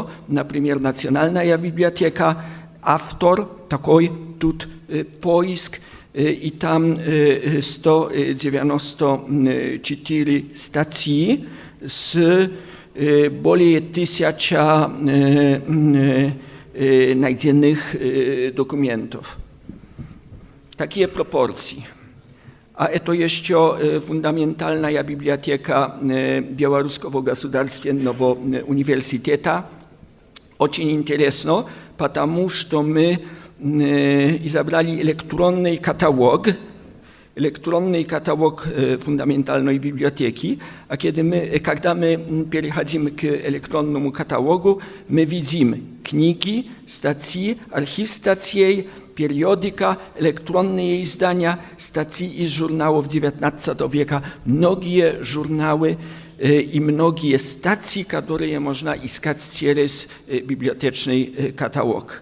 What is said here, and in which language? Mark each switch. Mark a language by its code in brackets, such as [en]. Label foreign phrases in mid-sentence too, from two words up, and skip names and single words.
[ru] Например, Национальная библиотека, автор такой, тут поиск, и там 194 статьи с более 1000 найденных документов. Такие пропорции. [pl] A to jeszcze fundamentalna biblioteka Białoruskiego Государственного университета. [ru] Очень интересно, потому что мы изобрели электронный каталог фундаментальной библиотеки, а когда мы переходим к электронному каталогу, мы видим книги, статьи, архив статей, периодика, электронные издания, статьи из журналов XIX века, многие журналы и многие статьи, которые можно искать через библиотечный каталог.